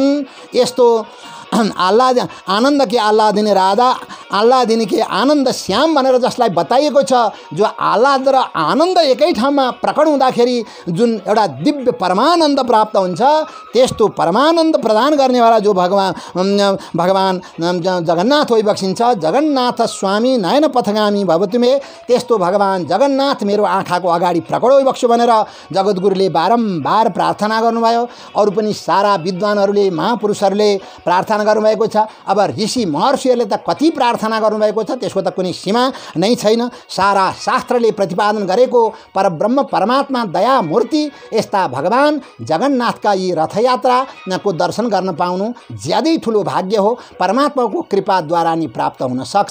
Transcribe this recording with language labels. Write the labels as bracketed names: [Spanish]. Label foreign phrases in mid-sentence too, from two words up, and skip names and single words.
[Nepali] यस्तो [Hindi] आह्लाद आनन्द के आह्लादिनी राधा, आह्लादिनी के आनन्द श्याम [Nepali] भनेर जसलाई बताइएको छ, जो आह्लाद र आनन्द एकै ठाउँमा प्रकट हुँदाखेरि जुन एउटा दिव्य परमानन्द प्राप्त हुन्छ, त्यस्तो परमानन्द प्रदान गर्नेवाला जो भगवान जगन्नाथ होइबक्सिन्छ, [Sanskrit] जगन्नाथ स्वामी नयन पथगामी भवतु मे, [Nepali] त्यस्तो भगवान जगन्नाथ मेरो आँखाको अगाडि प्रकट होइबक्स्यो भनेर जगद्गुरुले बारम्बार प्रार्थना गर्नुभयो। अरू पनि सारा विद्वानहरूले, महापुरुषहरूले प्रार्थना गर्नुभएको छ। अब ऋषि महर्षिहरूले त कति प्रार्थना गर्नुभएको छ, त्यसको त कुनै सीमा नै छैन। सारा शास्त्रले प्रतिपादन गरेको परब्रह्म परमात्मा दया मूर्ति यस्ता भगवान जगन्नाथका यी रथयात्राको दर्शन गर्न पाउनु ज्यादै ठुलो भाग्य हो, परमात्माको कृपाद्वारा नि प्राप्त हुन सक्छ।